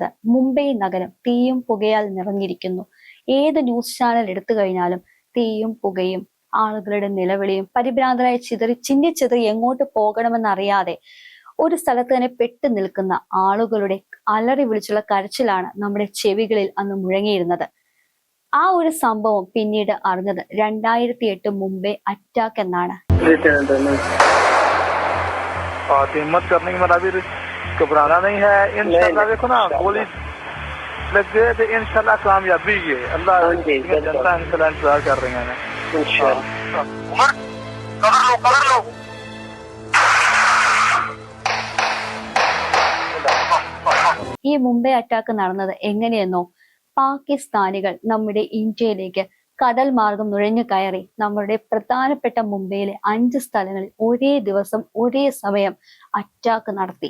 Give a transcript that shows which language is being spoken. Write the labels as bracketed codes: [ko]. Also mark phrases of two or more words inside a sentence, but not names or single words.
[ml] മുംബൈ നഗരം തീയും പുകയാൽ നിറഞ്ഞിരിക്കുന്നു. ഏത് ന്യൂസ് ചാനൽ എടുത്തു കഴിഞ്ഞാലും തീയും പുകയും ആളുകളുടെ നിലവിളിയും പരിഭ്രാന്തരായി ചിന്നിച്ചിതറി എങ്ങോട്ട് പോകണമെന്നറിയാതെ ഒരു സ്ഥലത്ത് തന്നെ പെട്ടു നിൽക്കുന്ന ആളുകളുടെ അലറി വിളിച്ചുള്ള കരച്ചിലാണ് നമ്മുടെ ചെവികളിൽ അന്ന് മുഴങ്ങിയിരുന്നത്. ആ ഒരു സംഭവം പിന്നീട് അറിഞ്ഞത് 2008 മുംബൈ അറ്റാക്ക് എന്നാണ്. [hi] हिम्मत करने की मतलब घबराना नहीं है। इंशाल्लाह देखो ना, गोली लग गए तो इंशाल्लाह कामयाबी है। अल्लाह जनता इंतजार कर रही है। उमर कवर लो। [ml] ഈ മുംബൈ അറ്റാക്ക് നടന്നത് എങ്ങനെയെന്നോ, പാകിസ്ഥാനികൾ നമ്മുടെ ഇന്ത്യയിലേക്ക് കടൽ മാർഗം നുഴഞ്ഞു കയറി നമ്മുടെ പ്രധാനപ്പെട്ട മുംബൈയിലെ 5 സ്ഥലങ്ങളിൽ ഒരേ ദിവസം ഒരേ സമയം അറ്റാക്ക് നടത്തി.